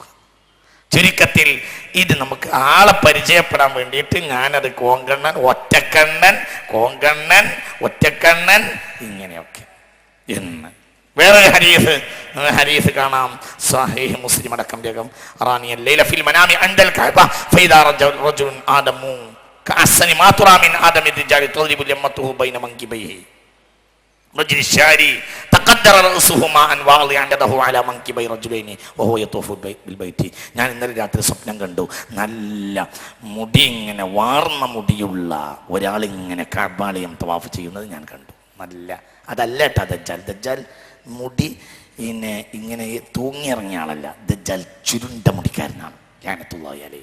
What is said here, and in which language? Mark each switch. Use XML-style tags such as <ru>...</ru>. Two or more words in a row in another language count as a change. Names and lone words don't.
<ml>ചുരുക്കത്തിൽ ഇത് നമുക്ക് ആളെ പരിചയപ്പെടാൻ വേണ്ടിയിട്ട് ഞാനത് കോങ്കണ്ണൻ, ഒറ്റക്കണ്ണൻ ഇങ്ങനെയൊക്കെ എന്ന്. വേറൊരു ഹദീസ് കാണാം, സ്വഹീഹ് മുസ്ലിം അടക്കം രേഖം.</ml> <ar>أراني الليلة في المنام عند الكعبة فإذا رجل آدم كأحسن ما ترى من أدم الرجال تضرب لمته بين منكبيه رجل الشاري تقدر رأسه ماء واضعا يده على منكبي رجلين وهو يطوف بالبيت.</ar> <ml>ഞാൻ ഇന്നലെ രാത്രി സ്വപ്നം കണ്ടു, നല്ല മുടി, ഇങ്ങനെ വാർന്ന മുടിയുള്ള ഒരാളിങ്ങനെ കഅബാലയം തവാഫ് ചെയ്യുന്നത് ഞാൻ കണ്ടു. നല്ല അതല്ല കേട്ടോ ദജ്ജാൽ മുടി ഇങ്ങനെ തൂങ്ങിയിറങ്ങിയ ആളല്ല, ദജ്ജാൽ ചുരുണ്ട മുടിക്കാരനാണ്</ml> <ar>لعنة الله عليه.</ar>